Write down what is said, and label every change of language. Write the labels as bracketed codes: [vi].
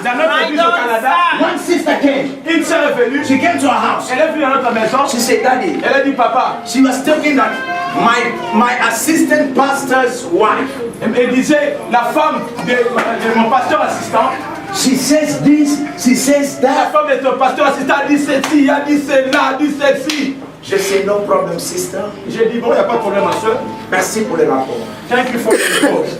[fr] Dans notre église au Canada, [en] one sister came. [fr] une sœur est venue. [en] She came to our house. [fr] Elle est venue à notre maison. [en] She said, Daddy, [fr] Elle a dit, papa, [en] she was talking that my assistant pastor's wife, [fr] elle disait, la femme de mon pasteur assistant, [en] she says this, she says [fr] la [en] that. [fr] femme de ton pasteur assistant a dit ceci, a dit cela, a dit ceci. [en] Je say, no problem, sister. [fr] J'ai dit, bon, il n'y a pas de problème, ma soeur. Merci pour le rapport. [en] Thank you for the report.